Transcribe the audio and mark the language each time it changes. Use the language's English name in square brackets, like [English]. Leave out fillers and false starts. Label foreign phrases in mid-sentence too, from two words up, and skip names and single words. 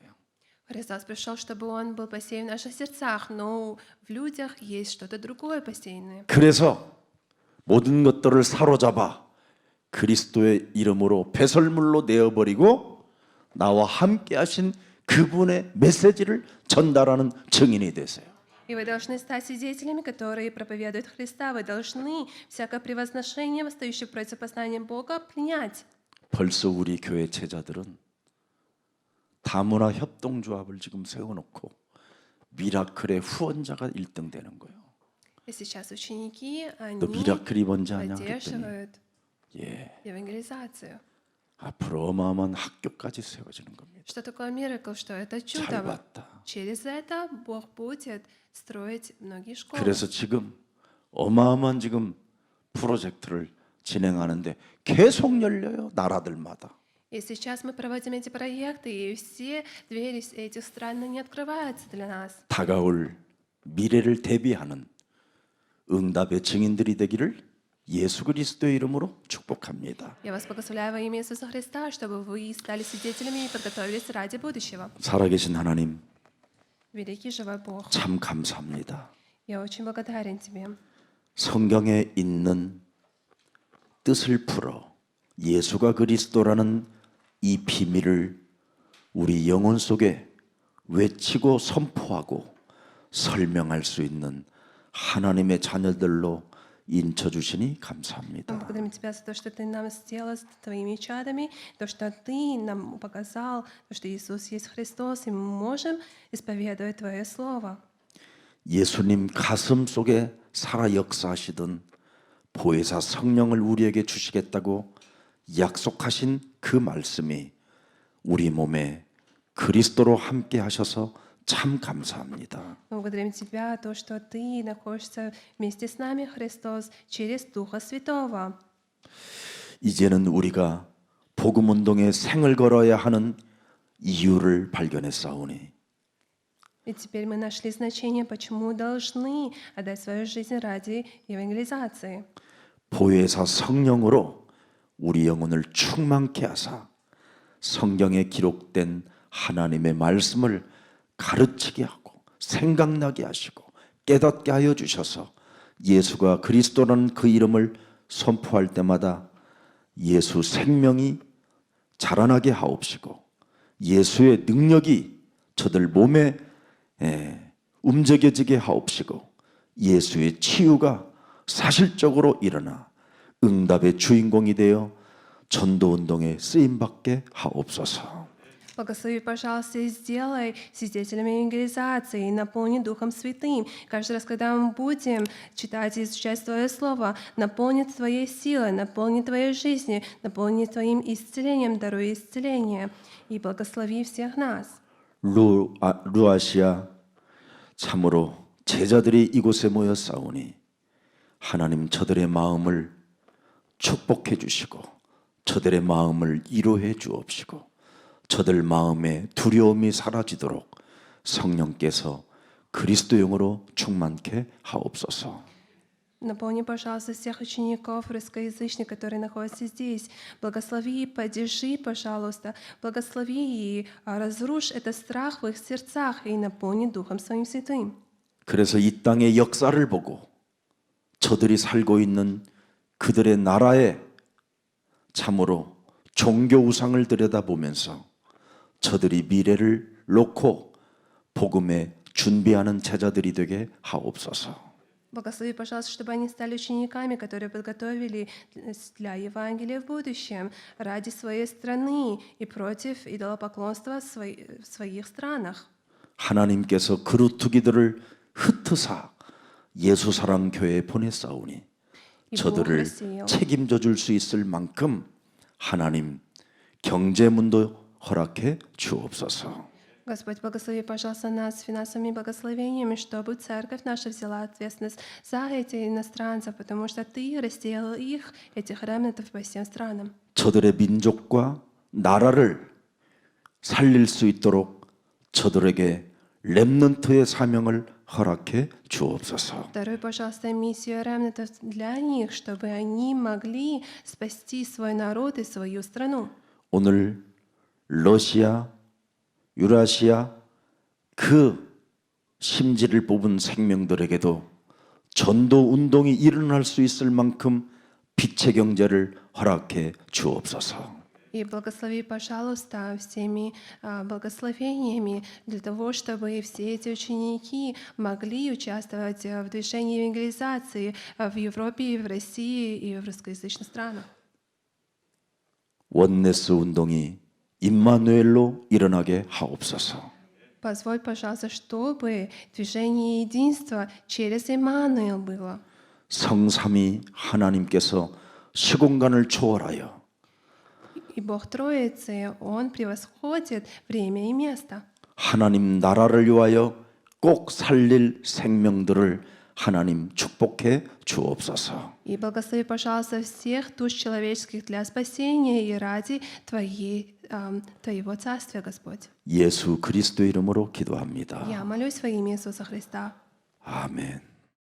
[Russian] Христос пришел, чтобы Он был посеян в наших сердцах, но в людях есть что-то другое посеянное. [Korean] 그래서 모든 것들을 사로잡아 그리스도의 이름으로 배설물로 내어버리고 나와 함께하신 그분의 메시지를 전달하는 증인이 되세요. [Russian] И вы должны стать свидетелями, которые проповедуют Христа. Вы должны всякое превозношение, восстающее против познания Бога, принять. [Korean] 벌써 우리 교회 제자들은 다문화 협동조합을 지금 세워놓고 미라클의 후원자가 1등 되는 거예요. [Russian] И сейчас ученики, [Korean] 너 [Russian] они [Korean] 미라클이 뭔지 아냐 그랬더니 [Russian] поддерживают [Korean] 예, [Russian] евангелизацию. [Korean] 앞으로 어마어마한 학교까지 세워지는 겁니다. [Russian] Что такое миракл? Что это [Korean] 잘 [Russian] чудо? [Korean] 봤다. [Russian] Через это Бог будет строить многие школы. [Korean] 그래서 지금 어마어마한 지금 프로젝트를 진행하는데 계속 열려요. 나라들마다. [Russian] И сейчас мы проводим эти проекты, и все двери этих стран не открываются для нас. [Korean] 다가올 미래를 대비하는 응답의 증인들이 되기를 예수 그리스도의 이름으로 축복합니다. [Russian] Я вас благословляю во имя Иисуса Христа, чтобы вы стали свидетелями и подготовились ради будущего. [Korean] 살아계신 하나님, [Russian] Великий живой Бог, [Korean] 참 감사합니다. [Russian] я очень благодарен Тебе. [Korean] 성경에 있는 뜻을 풀어 예수가 그리스도라는 이 비밀을 우리 영혼 속에 외치고 선포하고 설명할 수 있는 하나님의 자녀들로 인쳐주시니 감사합니다. [Russian] Благодарим Тебя за то, что Ты нам сделал с Твоими чадами, то, что Ты нам показал, то, что Иисус есть Христос, и мы можем исповедовать Твое Слово. [Korean] 예수님 가슴 속에 살아 역사하시던 보혜사 성령을 우리에게 주시겠다고 약속하신 그 말씀이 우리 몸에 그리스도로 함께 하셔서 참 감사합니다. [Russian] Мы благодарим Тебя, то, что Ты находишься вместе с нами, Христос, через Духа Святого. [Korean] 이제는 우리가 복음 운동에 생을 걸어야 하는 이유를 발견했사오니 [Russian] И теперь мы нашли значение, почему должны отдать свою жизнь ради евангелизации. [Korean] 보혜사 성령으로 우리 영혼을 충만케 하사 성경에 기록된 하나님의 말씀을 가르치게 하고 생각나게 하시고 깨닫게 하여 주셔서 예수가 그리스도라는 그 이름을 선포할 때마다 예수 생명이 자라나게 하옵시고 예수의 능력이 저들 몸에 움직여지게 하옵시고 예수의 치유가 사실적으로 일어나 응답의 주인공이 되어 전도운동에 쓰임받게 하옵소서. [Russian] Благослови, пожалуйста, и сделай свидетелями евангелизации, и наполни Духом Святым. Каждый раз, когда мы будем читать и изучать Твое Слово, наполни Твоей силой, наполни Твоей жизнью, наполни Твоим исцелением, даруй исцеление, и благослови всех нас. [Korean] 루아시아 참으로 제자들이 이곳에 모여 싸우니 하나님 저들의 마음을 축복해 주시고 저들의 마음을 위로해 주옵시고 저들 마음에 두려움이 사라지도록 성령께서 그리스도용으로 충만케 하옵소서. [Russian] Наполни, пожалуйста, всех учеников русскоязычных, которые находятся здесь. Благослови, поддержи, пожалуйста. Благослови и разрушь этот страх в их сердцах и наполни Духом Своим Святым. [Korean] 그래서 이 땅의 역사를 보고 저들이 살고 있는 그들의 나라에 참으로 종교 우상을 들여다보면서 저들이 미래를 놓고 복음에 준비하는 제자들이 되게 하옵소서. [Russian] Благослови, пожалуйста, чтобы они стали учениками, которые подготовили для Евангелия в будущем ради своей страны и против идолопоклонства в своих странах. [Korean] 하나님께서 그루터기들을 흩으사 예수사랑 교회에 보냈사오니 저들을 책임져 줄 수 있을 만큼 하나님 경제문도 허락해 주옵소서. [Russian] Господь, благослови, пожалуйста, нас финансовыми благословениями, чтобы церковь наша взяла ответственность за этих иностранцев, потому что Ты разделил их, этих ремнантов, по всем странам. [Korean] 저들의 민족과 나라를 살릴 수 있도록 저들에게 렘넌트의 사명을 허락해 주옵소서. [Russian] Даруй, пожалуйста, миссию ремнантов для них, чтобы они могли спасти свой народ и свою страну. [Korean] 오늘 러시아, 유라시아 그 심지를 뽑은 생명들에게도 전도 운동이 일어날 수 있을 만큼 빛의 경제를 허락해 주옵소서. [Russian] И благослови, пожалуйста, всеми благословениями для того, чтобы все эти ученики могли участвовать в движении евангелизации в Европе, и в России и в русскоязычных странах. [Korean] 원네스 운동이 임마누엘로 일어나게 하옵소서. [Russian] Позволь, пожалуйста, чтобы движение единства через Иммануил было. [Korean] 성삼위 하나님께서 시공간을 초월하여 [Russian] И Бог Троицы, Он превосходит время и место. [Korean] 하나님 나라를 위하여 꼭 살릴 생명들을 하나님 축복해 주옵소서. [Russian] И благослови, пожалуйста, всех душ человеческих для спасения и ради Твоего Царствия, Господь. [Korean] 예수 그리스도 이름으로 기도합니다. [Russian] Я молюсь во имя Иисуса Христа. [Korean] 아멘.